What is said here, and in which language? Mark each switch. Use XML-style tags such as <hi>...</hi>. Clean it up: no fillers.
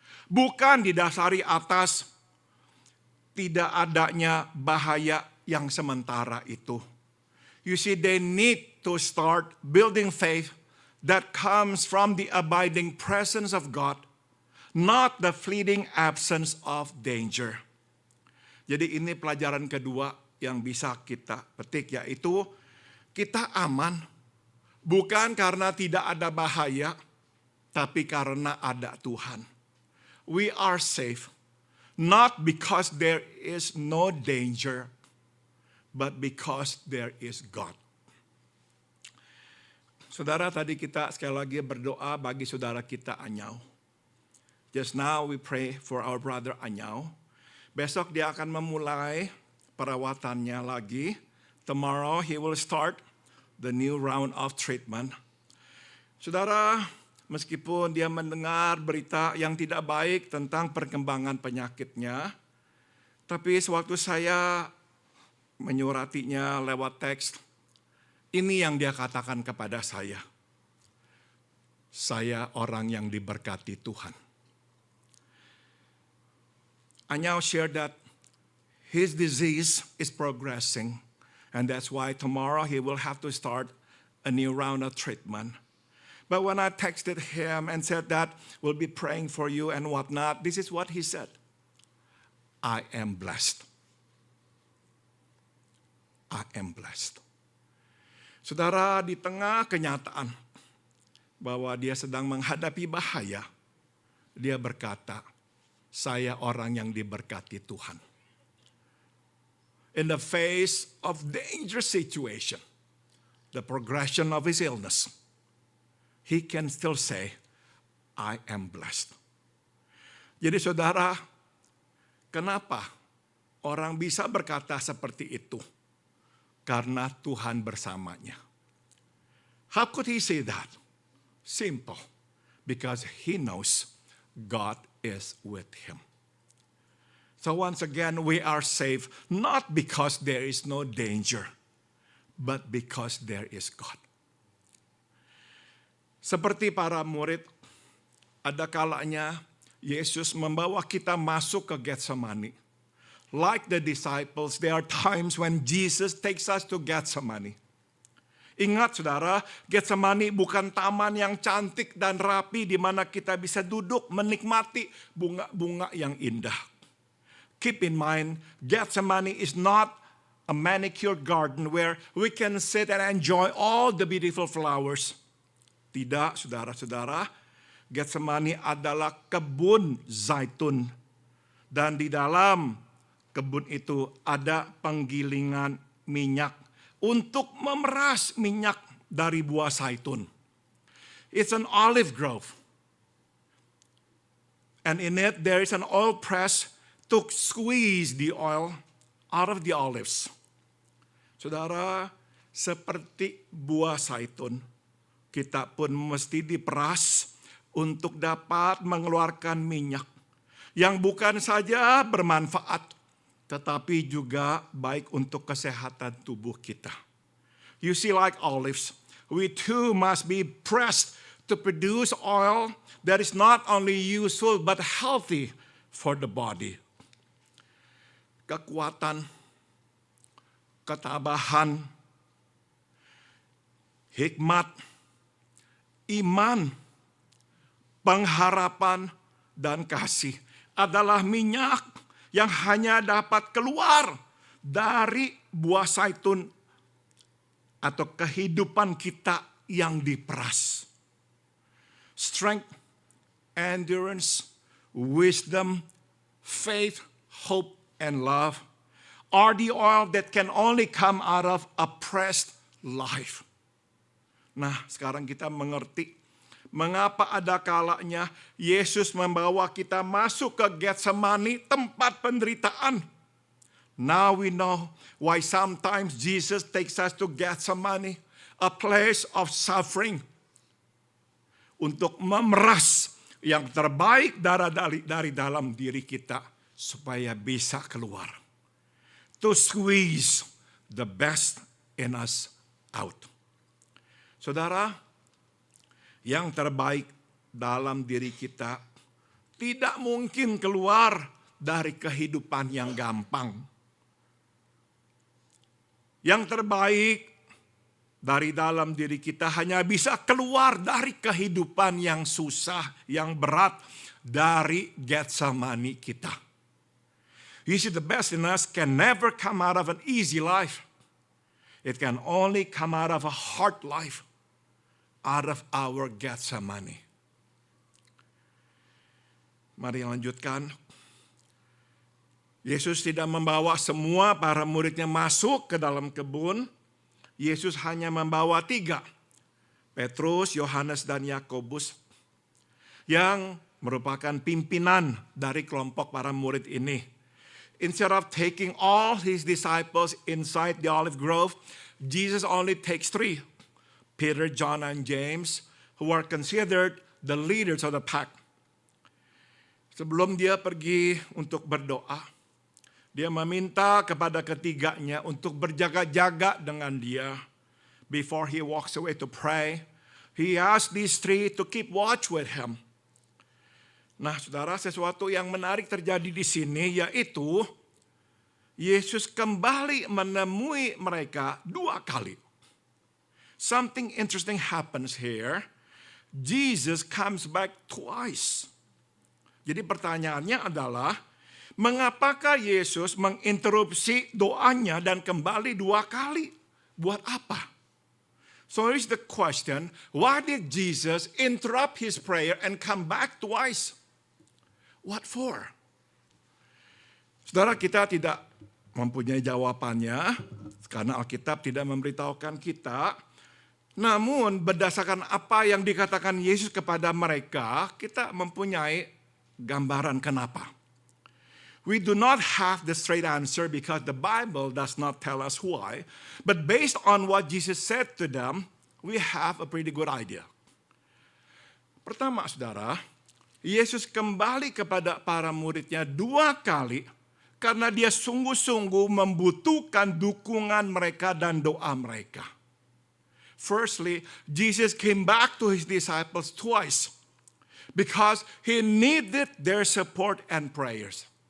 <id>Bukan didasari atas tidak adanya bahaya yang sementara itu.</id> <en>You see, they need to start building faith that comes from the abiding presence of God, not the fleeting absence of danger.</en> <id>Jadi ini pelajaran kedua yang bisa kita petik, yaitu kita aman bukan karena tidak ada bahaya, tapi karena ada Tuhan.</id> <en>We are safe, not because there is no danger, but because there is God.</en> <id>Saudara, tadi kita sekali lagi berdoa bagi saudara kita Anyau.</id> <en>Just now we pray for our brother Anyau.</en> <id>Besok dia akan memulai perawatannya lagi.</id> <en>Tomorrow he will start the new round of treatment.</en> <id>Saudara, meskipun dia mendengar berita yang tidak baik tentang perkembangan penyakitnya, tapi sewaktu saya menyuratinya lewat teks, ini yang dia katakan kepada saya. Saya orang yang diberkati Tuhan.</id> <en>Anyau shared that his disease is progressing, and that's why tomorrow he will have to start a new round of treatment. But when I texted him and said that we'll be praying for you and whatnot, this is what he said. I am blessed. I am blessed.</en> <id>Saudara, di tengah kenyataan bahwa dia sedang menghadapi bahaya, dia berkata, saya orang yang diberkati Tuhan.</id> <en>In the face of dangerous situation, the progression of his illness, he can still say, I am blessed.</en> <id>Jadi saudara, kenapa orang bisa berkata seperti itu? karena Tuhan bersamanya.</id> <en>How could he say that? Simple. Because he knows God is with him. So once again, we are safe not because there is no danger, but because there is God.</en> <id>Seperti para murid, ada kalanya Yesus membawa kita masuk ke Getsemani.</id> <en>Like the disciples, there are times when Jesus takes us to Getsemani.</en> <id>Ingat saudara, Getsemani bukan taman yang cantik dan rapi di mana kita bisa duduk menikmati bunga-bunga yang indah.</id> <en>Keep in mind, Getsemani is not a manicured garden where we can sit and enjoy all the beautiful flowers.</en> <id>Tidak, saudara-saudara, Getsemani adalah kebun zaitun. Dan di dalam kebun itu ada penggilingan minyak untuk memeras minyak dari buah zaitun.</id> <en>It's an olive grove. And in it there is an oil press to squeeze the oil out of the olives.</en> <id>Saudara, seperti buah zaitun, kita pun mesti diperas untuk dapat mengeluarkan minyak yang bukan saja bermanfaat, tetapi juga baik untuk kesehatan tubuh kita.</id> <en>You see, like olives, we too must be pressed to produce oil that is not only useful but healthy for the body.</en> <id>Kekuatan, ketabahan, hikmat, iman, pengharapan, dan kasih adalah minyak yang hanya dapat keluar dari buah zaitun atau kehidupan kita yang diperas.</id> <en>Strength, endurance, wisdom, faith, hope, and love are the oil that can only come out of a pressed life.</en> <id>Nah, sekarang kita mengerti mengapa ada kalanya Yesus membawa kita masuk ke Getsemani, tempat penderitaan.</id> <en>Now we know why sometimes Jesus takes us to Getsemani, a place of suffering,</en> <id>untuk memeras yang terbaik dari dalam diri kita supaya bisa keluar.</id> <en>To squeeze the best in us out.</en> <id>Saudara, yang terbaik dalam diri kita tidak mungkin keluar dari kehidupan yang gampang. Yang terbaik dari dalam diri kita hanya bisa keluar dari kehidupan yang susah, yang berat, dari Getsemani kita.</id> <en>You see, the best in us can never come out of an easy life. It can only come out of a hard life. Out of our Getsemani.</en> <id>Mari lanjutkan. Yesus tidak membawa semua para muridnya masuk ke dalam kebun. Yesus hanya membawa 3. Petrus, Yohanes, dan Yakobus. Yang merupakan pimpinan dari kelompok para murid ini.</id> <en>Instead of taking all his disciples inside the olive grove, Jesus only takes 3. Peter, John, and James, who are considered the leaders of the pack.</en> <id>Sebelum dia pergi untuk berdoa, dia meminta kepada ketiganya untuk berjaga-jaga dengan dia.</id> <en>Before he walks away to pray, he asked these 3 to keep watch with him.</en> <id>Nah, saudara, sesuatu yang menarik terjadi di sini yaitu Yesus kembali menemui mereka 2 kali.</id> <en>Something interesting happens here. Jesus comes back twice.</en> <id>Jadi pertanyaannya adalah, mengapakah Yesus menginterupsi doanya dan kembali 2 kali? Buat apa?</id> <en>So here's the question, why did Jesus interrupt his prayer and come back twice? What for?</en> <id>Saudara, kita tidak mempunyai jawabannya, karena Alkitab tidak memberitahukan kita. Namun berdasarkan apa yang dikatakan Yesus kepada mereka, kita mempunyai gambaran kenapa.</id> <en>We do not have the straight answer because the Bible does not tell us why. But based on what Jesus said to them, we have a pretty good idea.</en> <id>Pertama, saudara, Yesus kembali kepada para muridnya 2 kali karena dia sungguh-sungguh membutuhkan dukungan mereka dan doa mereka.</id> <en>Firstly, Jesus came back to his disciples twice because he needed their support and prayers.</en>